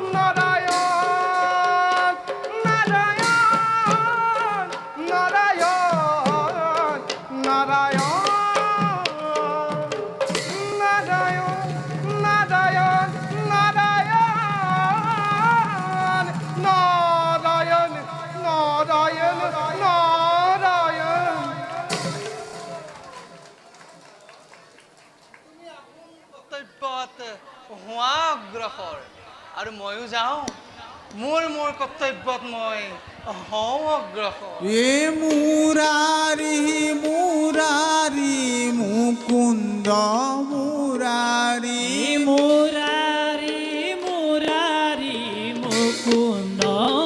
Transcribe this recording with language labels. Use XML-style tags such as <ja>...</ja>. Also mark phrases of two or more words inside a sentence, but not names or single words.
<as>নারায়ণ নারায়ণ নারায়ণ নারায়ণ নারায়ণ নারায়ণ নারায়ণ নারায়ণ নারায়ণ। কৰ্তব্যত হোৱা অগ্ৰসৰ আৰু ময়ো যাওঁ মোৰ কৰ্তব্যত মই হওঁ অগ্ৰসৰ। এ মুরারি মুরারি মুকুন্দ মুরারি মুরারি মুরারি মুকুন্দ</as>